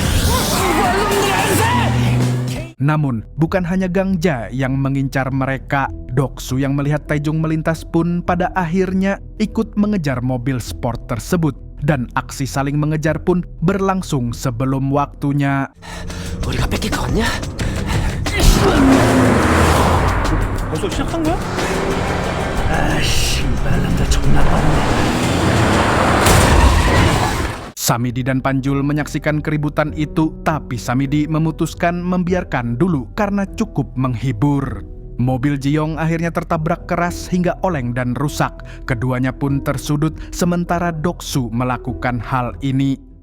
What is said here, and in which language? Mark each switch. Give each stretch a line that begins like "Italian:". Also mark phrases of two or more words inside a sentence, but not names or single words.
Indonesian: Namun, bukan hanya Gang Jae yang mengincar mereka. Doksu yang melihat Taejung melintas pun pada akhirnya ikut mengejar mobil sport tersebut. Dan aksi saling mengejar pun berlangsung sebelum waktunya.
Korean: 우리가 뺏길 거 같냐? 벌써 시작한 거야? 씨발놈들 존나 빠르네.
Indonesian: Samidi dan Panjul menyaksikan keributan itu, tapi Samidi memutuskan membiarkan dulu karena cukup menghibur. Mobil Jiong akhirnya tertabrak keras hingga oleng dan rusak. Keduanya pun tersudut, sementara Doksu melakukan hal ini.